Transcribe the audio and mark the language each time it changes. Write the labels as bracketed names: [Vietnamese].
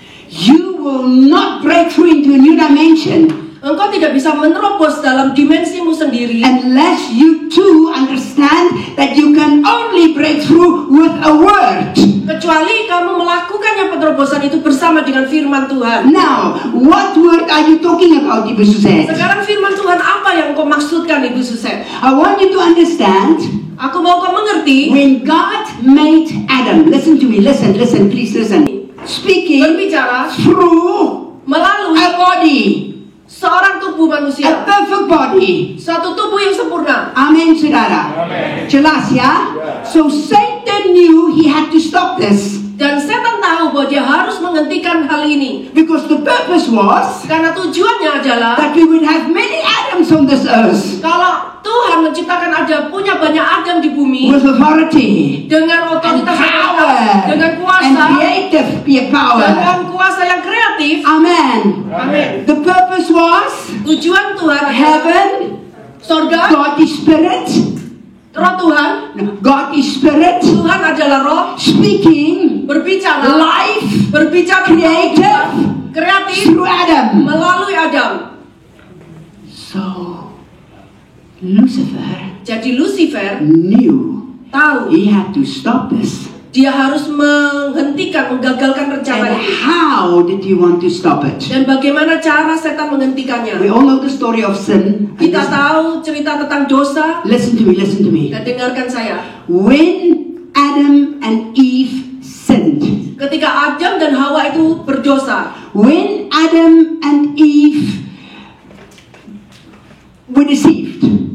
[English] You will not break through into a new dimension [Indonesian] Engkau tidak bisa menerobos dalam dimensimu sendiri [English] unless you too understand that you can only break through with a word. [Indonesian] kecuali kamu melakukannya penerobosan itu bersama dengan firman Tuhan. [English] Now, what word are you talking about, Ibu Suzette? [Indonesian] Sekarang firman Tuhan apa yang kau maksudkan, Ibu Suzette? [English] I want you to understand, [Indonesian] Aku mau kau mengerti, [English] when God made Adam, listen to me, listen, please listen. Speaking [Indonesian] berbicara [English] through [Indonesian] melalui [English] a body, [Indonesian] seorang tubuh [English] a [Indonesian] manusia, [English] perfect body. [Indonesian] suatu tubuh yang sempurna. Amen, saudara. Jelas ya? [English] So Satan knew he had to stop this [Indonesian] Dan setan tahu bahwa dia harus menghentikan hal ini [English] because the purpose was [Indonesian] karena tujuannya adalah [English] that we would have many Adams on this earth [Indonesian] kalau Tuhan menciptakan punya banyak Adam di bumi [English] with authority [Indonesian] dengan [English] and [Indonesian] otoritas, [English] power [Indonesian] dengan [English] and [Indonesian] kuasa, [English] creative power. [Indonesian] dengan kuasa yang kreatif. [English] Amen. [Indonesian] Amin. [English] The purpose was [Indonesian] Tujuan Tuhan adalah [English] heaven, [Indonesian] sorga, [English] God is spirit, [Indonesian] roh Tuhan. [English] God is spirit, [Indonesian] Tuhan adalah roh, [English] speaking [Indonesian] berbicara, [English] life [Indonesian] berbicara [English] creative [Indonesian] kreatif [English] through Adam. [Indonesian] melalui Adam. [English] So Lucifer [Indonesian] Jadi Lucifer [English] knew [Indonesian] tahu [English] he had to stop this. [Indonesian] dia harus menggagalkan rencana [English] And [Indonesian] itu. [English] how did he want to stop it? [Indonesian] Dan bagaimana cara setan menghentikannya? [English] We all know the story of sin. [Indonesian] Kita tahu cerita tentang dosa. [English] listen to me. [Indonesian] Dan dengarkan saya. [English] When Adam and Eve sinned, [Indonesian] Ketika Adam dan Hawa itu berdosa, [English] when Adam and Eve were deceived,